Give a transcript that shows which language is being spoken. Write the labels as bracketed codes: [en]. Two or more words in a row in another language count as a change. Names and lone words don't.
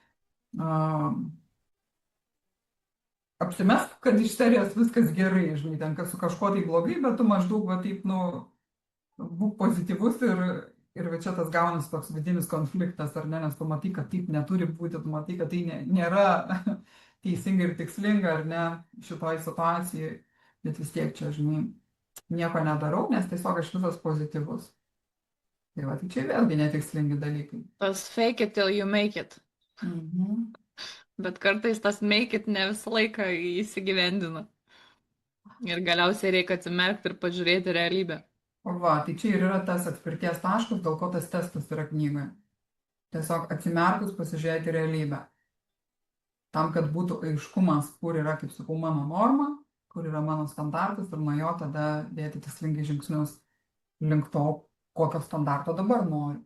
[lt] apsimesk, kad iš serijos viskas gerai, žinai, ten su kažkuo tai blogai, bet tu maždaug va taip, nu, būk pozityvus ir va čia tas gaunas toks vidinis konfliktas, ar ne, nes tu matai, kad taip neturi būti, tu matai, kad tai nėra teisinga ir tikslinga, ar ne, šitoj situacijai, bet vis tiek čia, žinai, nieko nedarau, nes tiesiog aš visas pozityvus. Tai va, tai čia vėlgi netikslingi dalykai. [en] Tas fake it till you make it. Mhm. [lt] Bet kartais tas [en] make it [lt] ne visą laiką įsigyvendina. Ir galiausiai reikia atsimerkti ir pažiūrėti realybę. O va, tai čia ir yra tas atspirties taškas, dėl ko tas testas yra knygoje. Tiesiog atsimerkus pasižiūrėti realybę. Tam, kad būtų aiškumas, kur yra, kaip sakau, mano norma, kur yra mano standartas ir nuo jo tada dėti tikslingai žingsnius link to, kokio standarto dabar noriu.